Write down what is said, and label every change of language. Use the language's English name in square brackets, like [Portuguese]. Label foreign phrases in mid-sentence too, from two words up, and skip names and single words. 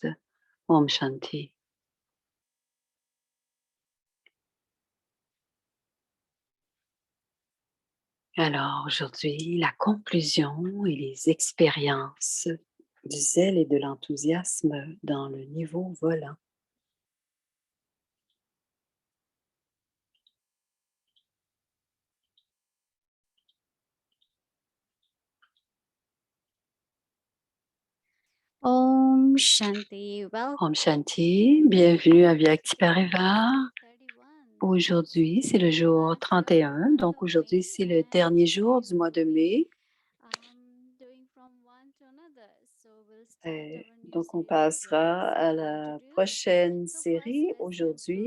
[Hindi] ओम शान्ति. [French] Alors aujourd'hui, la conclusion et les expériences du zèle et de l'enthousiasme dans le niveau volant. [Hindi] ओम शान्ति. Welcome. ओम शान्ति, [French] bienvenue à Vyakti Parivar. Aujourd'hui, c'est le jour 31, donc aujourd'hui, c'est le dernier jour du mois de mai. Donc, on passera à la prochaine série aujourd'hui.